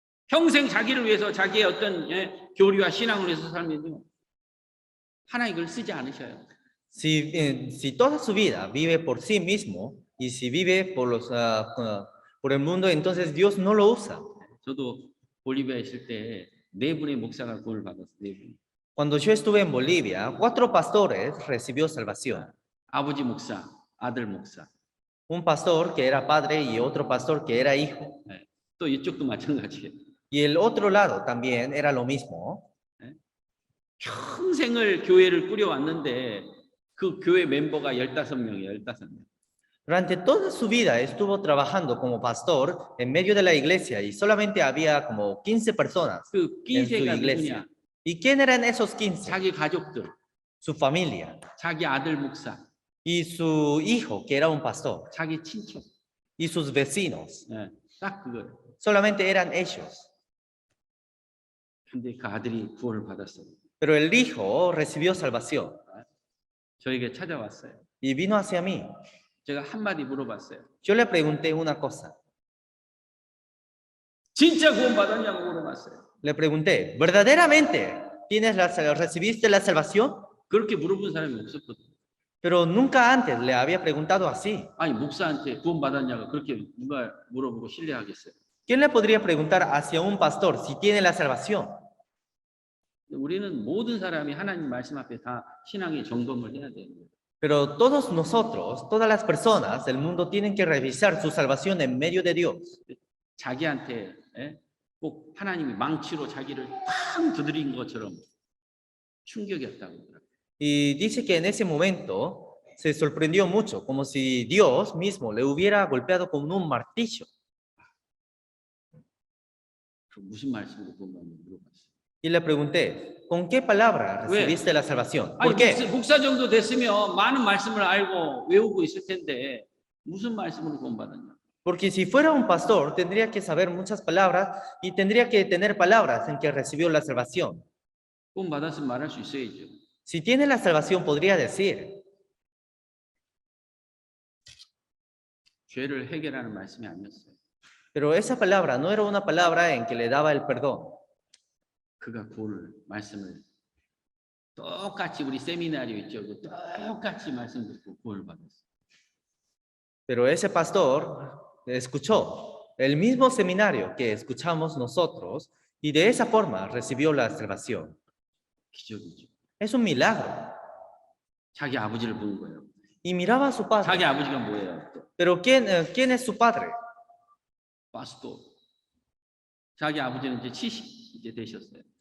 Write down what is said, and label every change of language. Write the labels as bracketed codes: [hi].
[ko] 평생 자기를 위해서 자기의 어떤 교리와 신앙을 위해서 살면요. 하나님 그걸 쓰지 않으셔요. [es] Si toda su vida vive por sí mismo y si vive por el mundo, entonces Dios no lo usa. [ko] 저도 볼리비아에 있을 때 네 분의 목사가 구원을 받았어요. 네 분. [es] Cuando yo estuve en Bolivia, 4 pastores recibió salvación. [ko] 아버지 목사, 아들 목사. [es] Un pastor que era padre y otro pastor que era hijo. [ko] 또 이쪽도 마찬가지예요. [es] Y el otro lado también era lo mismo. [ko] 평생을 교회를 꾸려왔는데 그 교회 멤버가 15명이에요. 15명. [es] Durante toda su vida estuvo trabajando como pastor en medio de la iglesia y solamente había como 15 personas [ko] 그 [es] en su [ko] 15가 [es] iglesia. [ko] 누구냐? [es] ¿Y quién eran esos 15? [ko] 자기 가족들, [es] Su familia [ko] 자기 아들 목사, [es] y su hijo que era un pastor [ko] 자기 친척. [es] y sus vecinos. [ko] 딱 그거예요. [es] Solamente eran ellos. [ko] 근데 그 아들이 구원을 받았어요. [es] Pero el hijo recibió salvación [ko] 저에게 찾아왔어요. [es] y vino hacia mí. [ko] 제가 한마디 물어봤어요. [es] Yo le pregunté una cosa. [ko] 진짜 구원 받았냐고 물어봤어요. [es] Le pregunté, ¿verdaderamente recibiste la salvación? [ko] 그렇게 물어본 사람이 없었거든요. [es] Pero nunca antes le había preguntado así. [ko] 아니 목사한테 구원 받았냐고 그렇게 누가 물어보고 신뢰하겠어요. [es] ¿Quién le podría preguntar hacia un pastor si tiene la salvación? [ko] 우리는 모든 사람이 하나님 말씀 앞에 다 신앙의 점검을 해야 돼요. [es] Pero todos nosotros, todas las personas del mundo tienen que revisar su salvación en medio de Dios. [ko] 자기한테 꼭 하나님이 망치로 자기를 팡 두드린 것처럼 충격이었다고 그러더라고요. [es] Y dice que en ese momento se sorprendió mucho, como si Dios mismo le hubiera golpeado con un martillo. [ko] 그 무슨 말씀으로 구원 받는지 물어봤어요. [es] Y le pregunté, ¿con qué palabra recibiste la salvación? [ko] 아니 [es] ¿Por qué? [ko] 목사 정도 됐으면 많은 말씀을 알고 외우고 있을 텐데 무슨 말씀으로 구원 받았냐? [es] Porque si fuera un pastor, tendría que saber muchas palabras y tendría que tener palabras en que recibió la salvación. [ko] 구원 받았으면 말할 수 있어야죠. [es] Si tiene la salvación, podría decir. [ko] 죄를 해결하는 말씀이 아니었어요. [es] Pero esa palabra no era una palabra en que le daba el perdón. [ko] 그가 구원을 말씀을 똑같이 우리 세미나리오 있죠. 똑같이 말씀 듣고 구원을 받았어요. [es] Pero ese pastor escuchó el mismo seminario que escuchamos nosotros y de esa forma recibió la salvación. [ko] 기적이죠. [es] Es un milagro. [ko] 자기 아버지를 본 거예요. [es] Y miraba a su padre. [ko] 자기 아버지가 뭐예요? [es] Pero ¿quién es su padre? [ko] 파스토. 자기 아버지는 이제 70 이제 되셨어요.